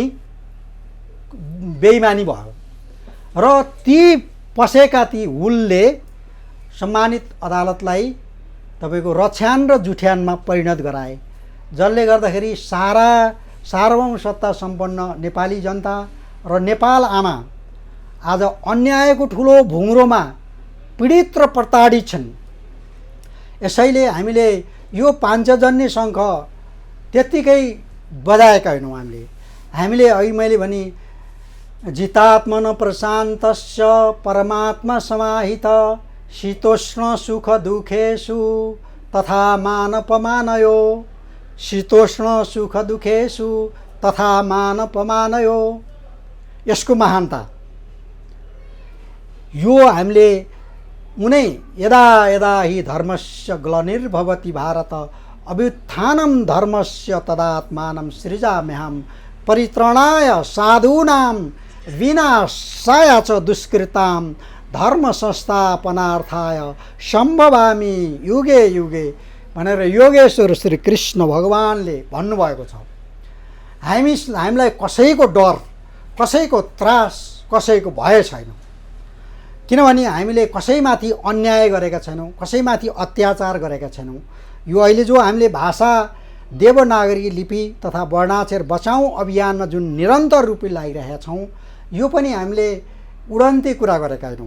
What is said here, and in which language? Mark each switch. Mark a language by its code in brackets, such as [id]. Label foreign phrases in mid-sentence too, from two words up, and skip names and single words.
[ne] बेइमानी भयो र ती पसेका ती हुलले सम्मानित अदालतलाई तपाईको रछ्यान र जुठ्यानमा परिणत गराए, जसले गर्दाखेरि सार्वभौम सत्ता सम्पन्न नेपाली जनता र नेपाल आमा आज अन्यायको ठुलो भुङ्रोमा पीडित र प्रताडित छन्। यसैले हामीले यो पाञ्चजन्य शङ्ख त्यत्तिकै बजाएका होइनौँ। हामीले अघि मैले भने [sa] जितात्मन प्रशान्तस्य परमात्मा समाहित शीतोष्ण सुख दुखेषु तथा मानपमानयो, शीतोष्ण सुख दुखेषु तथा मानपमानयो। [ne] यसको महानता यो हामीले उनै [sa] यदा यदा हि धर्मस्य ग्लानिर्भवति भारत अभ्युत्थानं धर्मस्य तदात्मानं सृजाम्यहं परित्राणाय साधूनां विनाशाय च दुष्कृतां धर्म संस्थापनार्थाय सम्भवामि युगे युगे [ne] भनेर योगेश्वर श्री कृष्ण भगवानले भन्नुभएको छ। हामीलाई कसैको डर, कसैको त्रास, कसैको भय छैन। किनभने हामीले कसैमाथि अन्याय गरेका छैनौँ, कसैमाथि अत्याचार गरेका छैनौँ। यो अहिले जो हामीले भाषा देवनागरी लिपि तथा वर्णाक्षर बचाउँ अभियानमा जुन निरन्तर रूपले लागिरहेका छौँ, यो पनि हामीले उडन्ते कुरा गरेका होइनौँ।